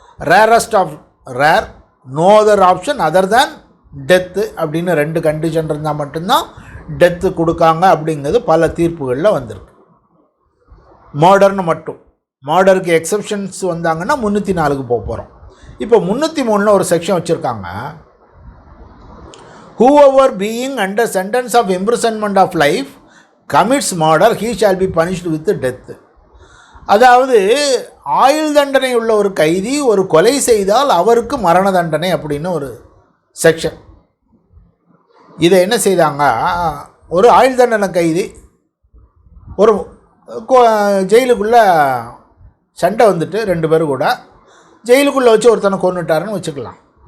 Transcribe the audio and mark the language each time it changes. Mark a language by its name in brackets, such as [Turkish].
[English] rarest of rare, no other option other than death [Tamil] அப்படின்னு 2 condition இருந்தால் மட்டும்தான் death கொடுக்காங்க அப்படிங்கிறது பல தீர்ப்புகளில் வந்திருக்கு. மர்டர்னு மட்டும், மர்டருக்கு எக்ஸப்ஷன்ஸ் வந்தாங்கன்னா 304க்கு போக போகிறோம். இப்போ 303 ஒரு செக்ஷன் வச்சுருக்காங்க. [English] whoever being under sentence of imprisonment of life commits murder he shall be punished with death. [Tamil] அதாவது ஆயுள் தண்டனை உள்ள ஒரு கைதி ஒரு கொலை செய்தால் அவருக்கு மரண தண்டனை அப்படின்னு ஒரு செக்ஷன். இதை என்ன செய்தாங்க, ஒரு ஆயுள் தண்டனை கைதி ஒரு ஜெயிலுக்குள்ளே சண்டை வந்துட்டு 2 பேர் கூட ஜெயிலுக்குள்ளே வச்சு ஒருத்தனை கொன்னுட்டாருன்னு வச்சுக்கலாம்.